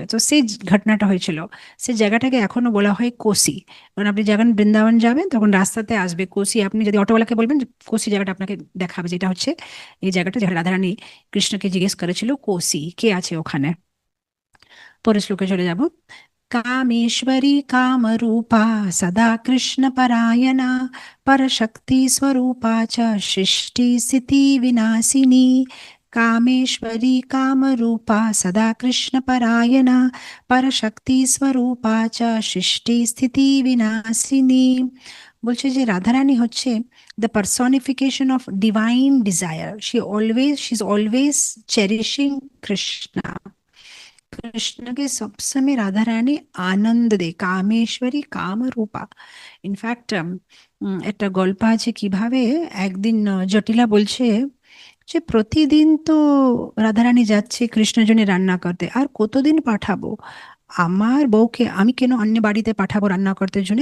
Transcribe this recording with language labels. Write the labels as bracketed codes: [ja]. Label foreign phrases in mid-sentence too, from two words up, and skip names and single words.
[bn] তো সেই ঘটনাটা হয়েছিল, সেই জায়গাটাকে এখনো বলা হয় কোসি। কারণ আপনি যখন বৃন্দাবন যাবেন তখন রাস্তাতে আসবে কোসি, আপনি যদি অটোওয়ালাকে বলবেন যে কোসি জায়গাটা আপনাকে দেখাবে, যেটা হচ্ছে এই জায়গাটা যেখানে রাধারানী কৃষ্ণকে জিজ্ঞেস করেছিল কোসি কে আছে ওখানে। পরের শ্লোকে চলে যাব। [sa] कामेश्वरी कामरूपा सदा कृष्णपरायणा, परशक्तिस्वरूपा च सृष्टिस्थितिविनाशिनी। कामेश्वरी कामरूपा सदा कृष्णपरायणा, परशक्तिस्वरूपा च सृष्टिस्थितिविनाशिनी। [bn] বলছে যে রাধারানী হচ্ছে [en] the personification of divine desire, she is always cherishing [bn] কৃষ্ণ। কৃষ্ণকে সবসময় রাধা রানী আনন্দ দেয়, [sa] কামেশ্বরী কামরূপা। [bn] ইনফ্যাক্ট একটা গল্প আছে কিভাবে একদিন জটিলা বলছে যে প্রতিদিন তো রাধারানী যাচ্ছে কৃষ্ণের জন্য রান্না করতে, আর কতদিন পাঠাবো আমার বউকে, আমি কেন অন্য বাড়িতে পাঠাবো রান্না করতে জন্য?